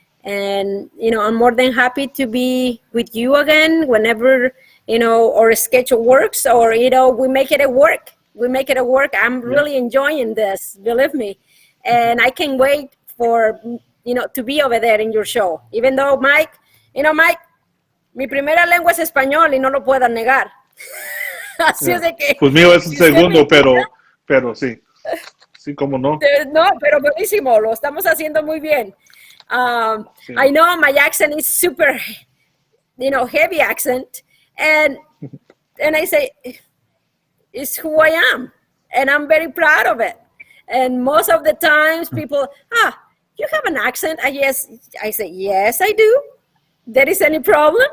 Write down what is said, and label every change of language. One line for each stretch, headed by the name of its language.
English: And, you know, I'm more than happy to be with you again whenever, you know, our schedule works or, you know, we make it work. I'm really enjoying this, believe me. And I can't wait for, you know, to be over there in your show. Even though, Mike, you know, Mike,
Spanish: mi primera lengua es español y no lo puedo negar. Así es de que... Pues mío es el segundo, pero sí. Sí, cómo no. No, pero buenísimo, lo estamos haciendo muy bien. Sí.
English: I know my accent is super, heavy accent, and I say, it's who I am, and I'm very proud of it. And most of the times people, you have an accent? I say, yes, I do. There is any problem?